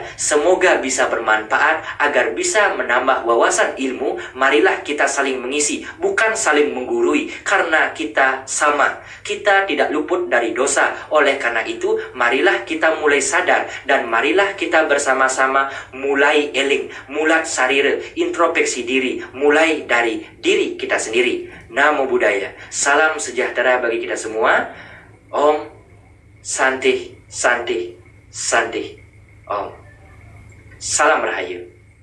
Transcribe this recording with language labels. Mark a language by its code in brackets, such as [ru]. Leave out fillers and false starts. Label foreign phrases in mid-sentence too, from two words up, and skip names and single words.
[id] Semoga bisa bermanfaat agar bisa menambah wawasan ilmu. Marilah kita saling mengisi, bukan saling menggurui, karena kita sama. Kita tidak luput dari dosa. Oleh karena itu, marilah kita mulai sadar dan marilah kita bersama-sama mulai [ban] eling, mulat sarire, [id] introspeksi diri, mulai dari diri kita sendiri. [pi] Namo Buddhaya. [id] Salam sejahtera bagi kita semua. [sa] Om Santi, Santi, Santi. Om. [id] Salam Rahayu.